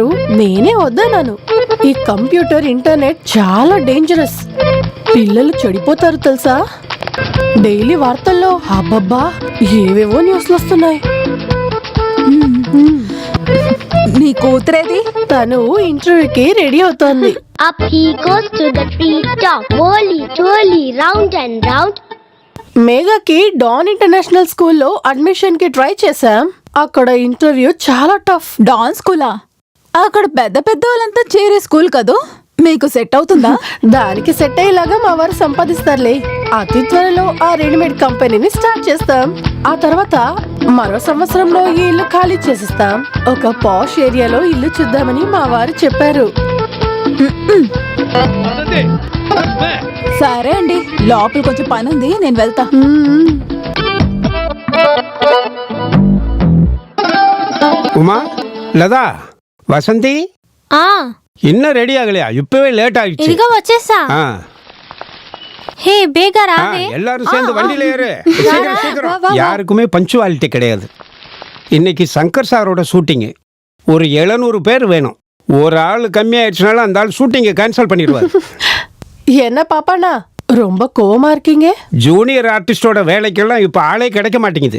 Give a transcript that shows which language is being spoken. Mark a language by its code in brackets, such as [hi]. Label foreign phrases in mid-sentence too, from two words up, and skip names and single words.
[te] నేనే వద్దన్నాను. ఈ [en] computer, internet [te] చాలా డేంజరస్. పిల్లలు చెడిపోతారు తెలుసా? డైలీ వార్తల్లో అబ్బబ్బా ఏవేవో న్యూస్లు వస్తున్నాయి. నీ కూతురేది? తను ఇంటర్వ్యూకి రెడీ అవుతోంది. [en] Up he goes to the treetop, whirly, twirly, round and round. [te] మేఘాకి డాన్ ఇంటర్నేషనల్ స్కూల్లో అడ్మిషన్ కి ట్రై చేశాం. అక్కడ ఇంటర్వ్యూ చాలా టఫ్. డాన్ స్కూలా? అక్కడ పెద్ద పెద్ద వాళ్ళంతా చేరే స్కూల్ కదూ, మీకు సెట్ అవుతుందా? దానికి సెట్ అయ్యేలాగా మా వారు సంపాదిస్తారులే. అతి త్వరలో ఆ [en] readymade company [te] స్టార్ట్ చేస్తాం. ఆ తర్వాత మరో సంవత్సరంలో ఈ ఇల్లు ఖాళీ చేసిస్తాం. ఒక [en] posh area [te] ఇల్లు చూద్దామని మా వారు చెప్పారు. సరే అండి, లోపల కొంచెం పని ఉంది, నేను వెళ్తా. [ta] உமா லதா வசந்தி ఆ இன்னும் ரெடி ஆகலையா? இப்பவே லேட் ஆயிடுச்சு. [te] ఇదిగో వచ్చేసా. ஆ, హే బేగా ஆ, రావే. [ta] எல்லாரும் சேர்ந்து வண்டியில ஏறு. சீக்கிரம், சீக்கிரம். யாருக்குமே பஞ்சுவாலிட்டி கிடையாது. இன்னைக்கு சங்கர் சாரோட ஷூட்டிங்கு. ஒரு 700 பேர் வேணும். ஒரு ஆள் கம்மியாயிடுச்சுனால அந்த ஆள் [en] shooting cancel [ta] பண்ணிடுவார். என்ன பாப்பாண்ணா ரொம்ப கோவமா இருக்கீங்க? [en] junior artist [ta] வேலைக்கெல்லாம் இப்ப ஆளே கிடைக்க மாட்டேங்குது.